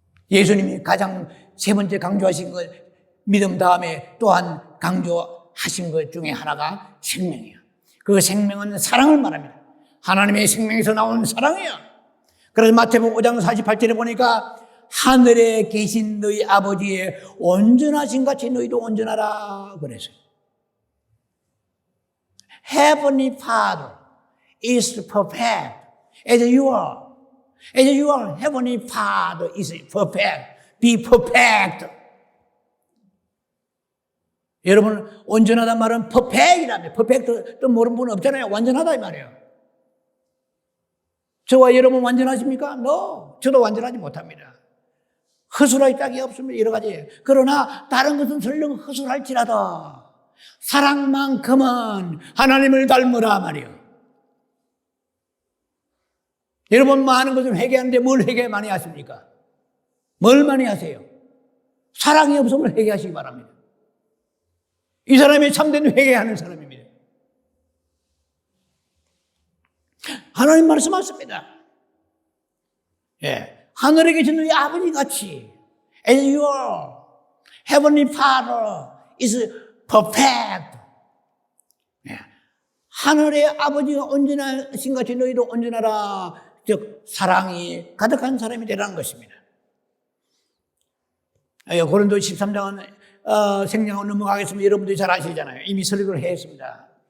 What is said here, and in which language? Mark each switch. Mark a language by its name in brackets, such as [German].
[Korean] 예수님이 가장 세 번째 강조하신 것, 믿음 다음에 또한 강조하신 것 중에 하나가 생명이에요. 그 생명은 사랑을 말합니다. 하나님의 생명에서 나온 사랑이에요. 그래서 마태복음 5장 48절에 보니까 하늘에 계신 너희 아버지의 온전하신 같이 너희도 온전하라 그랬어요. [English] Heavenly Father is perfect as you are. As you are, Heavenly Father is perfect. Be perfect. [Korean] 여러분, 온전하단 말은 perfect이랍니다. perfect 또 모르는 분 없잖아요. 완전하다 이 말이에요. 저와 여러분 완전하십니까? [English] No. [Korean] 저도 완전하지 못합니다. 허술할 짝이 없습니다. 여러 가지. 그러나 다른 것은 설령 허술할지라도 사랑만큼은 하나님을 닮으라 말이에요. 여러분 많은 것을 회개하는데 뭘 회개 많이 하십니까? 뭘 많이 하세요? 사랑이 없으면 회개하시기 바랍니다. 이 사람이 참된 회개하는 사람입니다. 하나님 말씀하십니다. 예. 하늘에 계신 너희 아버지 같이 [English] as your heavenly father is perfect. [Korean] 예. 하늘의 아버지가 온전하신 같이 너희도 온전하라. 즉 사랑이 가득한 사람이 되라는 것입니다. 고린도 13장은 생략하고 넘어가겠습니다. 여러분들이 잘 아시잖아요. 이미 설교를 했습니다.